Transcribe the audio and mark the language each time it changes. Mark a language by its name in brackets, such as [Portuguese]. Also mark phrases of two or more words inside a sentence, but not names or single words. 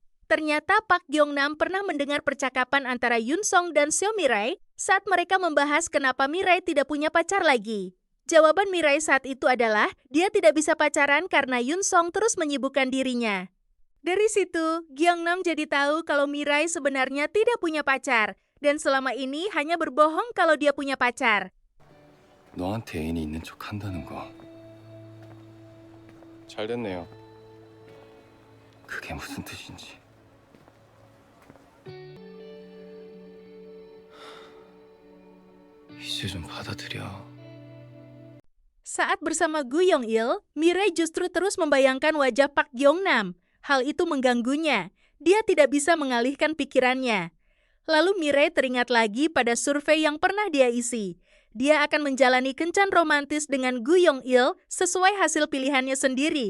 [Indonesian] Ternyata Park Gyeong-nam pernah mendengar percakapan antara Yoon Song dan So Mirai saat mereka membahas kenapa Mirai tidak punya pacar lagi. Jawaban Mirai saat itu adalah dia tidak bisa pacaran karena Yoon Song terus menyibukkan dirinya. Dari situ, Gyeong-nam jadi tahu kalau Mirai sebenarnya tidak punya pacar dan selama ini hanya berbohong kalau dia punya pacar. [Korean] 너한테 애인이 있는 척 한다는 거. 잘 됐네요. 그게 무슨 뜻인지. 이제 좀 받아들여. [Indonesian] Saat bersama Gu Yong-il, Mirai justru terus membayangkan wajah Park Gyeong-nam. Hal itu mengganggunya. Dia tidak bisa mengalihkan pikirannya. Lalu Mirai teringat lagi pada survei yang pernah dia isi. Dia akan menjalani kencan romantis dengan Gu Yong-il sesuai hasil pilihannya sendiri.